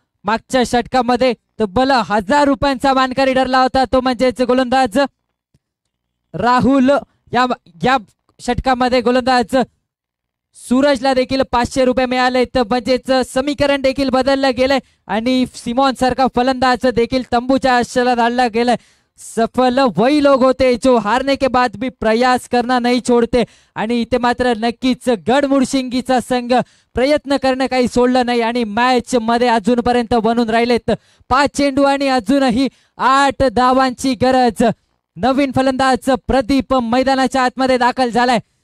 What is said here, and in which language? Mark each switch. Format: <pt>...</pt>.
<mr>मागच्या षटकामध्ये तब्बल 1000 रुपयांचा मानकरी ठरला होता तो म्हणजेच गोलंदाज राहुल. या षटकामध्ये गोलंदाज सूरजला देखील 500 रुपये मिळाले. तर म्हणजेच समीकरण देखील बदललं गेलंय आणि सिमॉन सारखा फलंदाज देखील तंबूच्या आशेला धाडला गेलाय.</mr> <hi>सफल वही लोग होते जो हारने के बाद भी प्रयास करना नहीं छोड़ते.</hi> <mr>आणि इथे मात्र नक्कीच गडमुडशिंगीचा संघ प्रयत्न करणं काही सोडलं नाही आणि मॅच मध्ये अजूनपर्यंत बनून राहिलेत 5 चेंडू आणि अजूनही 8 धावांची गरज. नवीन फलंदाज प्रदीप मैदानाच्या आतमध्ये दाखल झालाय.</mr>